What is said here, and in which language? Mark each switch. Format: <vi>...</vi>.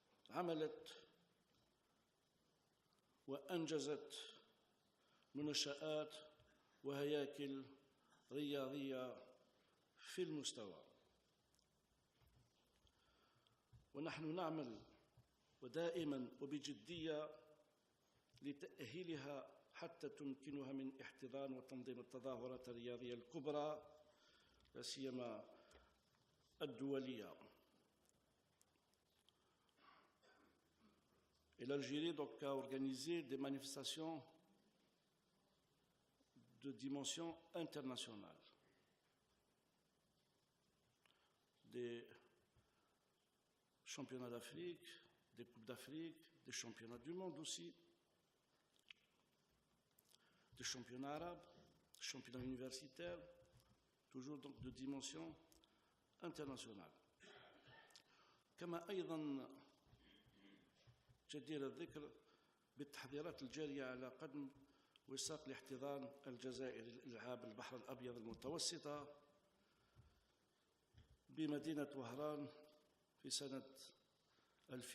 <ar>عملت وأنجزت منشآت وهياكل رياضية في المستوى، ونحن نعمل ودائما وبجدية لتأهيلها حتى تمكنها من احتضان وتنظيم التظاهرات الرياضية الكبرى لا سيما الدولية.</ar> <fr>L'Algérie donc a organisé des manifestations de dimension internationale, des championnats d'Afrique, des coupes d'Afrique, des championnats du monde aussi, des championnats arabes, des championnats universitaires, toujours donc de dimension internationale.</fr> <ar>كما أيضا جدير الذكر بالتحضيرات الجارية على قدم وساق لاحتضان الجزائر لألعاب البحر الأبيض المتوسطة بمدينة وهران في سنة 2021،</ar>